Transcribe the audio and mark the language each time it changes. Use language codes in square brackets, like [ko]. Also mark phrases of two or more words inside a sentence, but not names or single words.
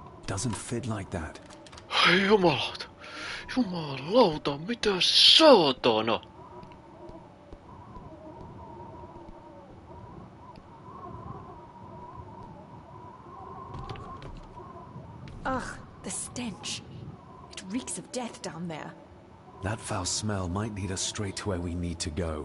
[en] Doesn't fit like that. [fi] Ai jumalauta. Jumalauta, mitä saatana? [en] Ugh, the stench. It reeks of death down there. That foul smell might lead us straight to where we need to go.